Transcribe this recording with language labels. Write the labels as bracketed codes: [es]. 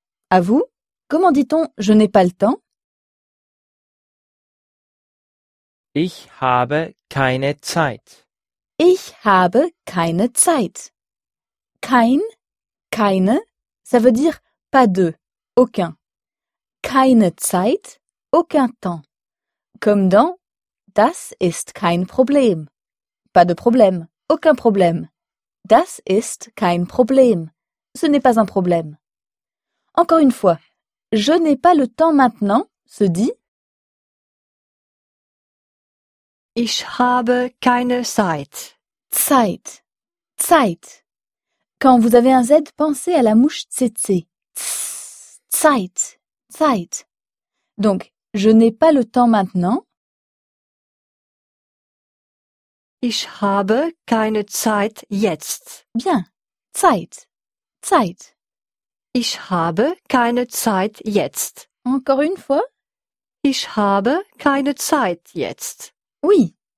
[fr] À vous, comment dit-on « je n'ai pas le temps » ? [de] Ich habe keine Zeit. Ich habe keine Zeit. Kein, keine, [fr] ça veut dire pas de, aucun. [de] Keine Zeit, [fr] aucun temps. Comme dans [de] Das ist kein Problem. [fr] Pas de problème, aucun problème. [de] Das ist kein Problem. [fr] Ce n'est pas un problème. Encore une fois, je n'ai pas le temps maintenant, se dit [de] Ich habe keine Zeit. Zeit. Zeit. [fr] Quand vous avez un Z, pensez à la mouche tsetse. Tss. Zeit. Zeit. Donc, je n'ai pas le temps maintenant. [de] Ich habe keine Zeit jetzt. Bien. Zeit. Zeit. Ich habe keine Zeit jetzt. [fr] Encore une fois. [de] Ich habe keine Zeit jetzt. [fr] Oui.